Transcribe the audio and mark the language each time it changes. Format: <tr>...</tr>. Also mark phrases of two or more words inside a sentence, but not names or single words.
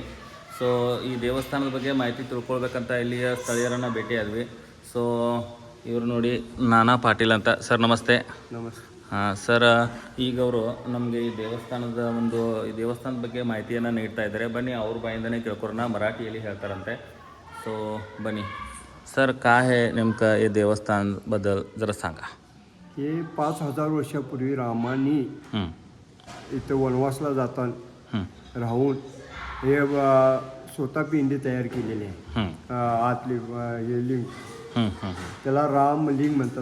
<kn>ಸೊ ಈ ದೇವಸ್ಥಾನದ ಬಗ್ಗೆ ಮಾಹಿತಿ ತಿಳ್ಕೊಳ್ಬೇಕಂತ ಇಲ್ಲಿಯ ಸ್ಥಳೀಯರನ್ನು ಭೇಟಿಯಾದ್ವಿ. ಸೊ ಇವರು ನೋಡಿ ನಾನಾ ಪಾಟೀಲ್ ಅಂತ. ಸರ್ ನಮಸ್ತೆ. ನಮಸ್ತೆ. ಹಾಂ ಸರ್, ಈಗ ಅವರು ನಮಗೆ ಈ ದೇವಸ್ಥಾನದ ಬಗ್ಗೆ ಮಾಹಿತಿಯನ್ನು ನೀಡ್ತಾ ಇದ್ದಾರೆ. ಬನ್ನಿ ಅವ್ರ ಬಾಯಿಂದನೇ ಕೇಳ್ಕೊರೋಣ, ಮರಾಠಿಯಲ್ಲಿ ಹೇಳ್ತಾರಂತೆ.</kn> <mr>ಸೊ बनी सर काय आहे नेमकं हे देवस्थानबद्दल जरा सांगा. हे 5000 वर्षापूर्वी रामाने इथं वनवासला जाताना राहून हे स्वतः पिंडी तयार केलेली आहे. आतली हे लिंग त्याला रामलिंग म्हणतात.</mr>